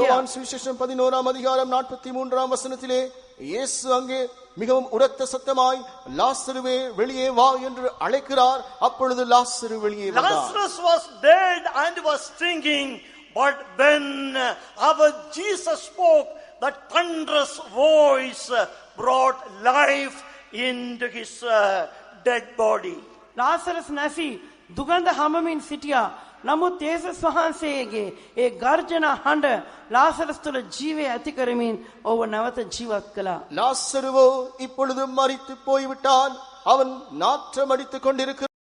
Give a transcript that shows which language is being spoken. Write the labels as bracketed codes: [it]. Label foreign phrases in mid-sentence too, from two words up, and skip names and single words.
[ta] யோவான் சுவிசேஷம் 11ஆம் அதிகாரம் 43ஆம் வசனத்திலே இயேசு அங்கே மிகவும் உரத்த சத்தமாய் லாசருவே வெளியே வா என்று அழைக்கிறார். அப்பொழுது லாசரு வெளியே வந்தார். [en] Lazarus was dead and was stinking, but when our Jesus spoke, that thunderous voice brought life into his dead body. [si] ලාසරස් නැසී දුගඳ හමමින් සිටියා. නමුත් යේසුස් වහන්සේගේ ඒ ගර්ජන හඬ ලාසරස් තුළ ජීවය ඇති කරමින් ඔහුව නැවත ජීවත් කළා. [ta] லாசருவோ இப்பொழுது மரித்து போய்விட்டான். அவன் நாற்றம் அடித்துக் கொண்டிருக்கிறான்.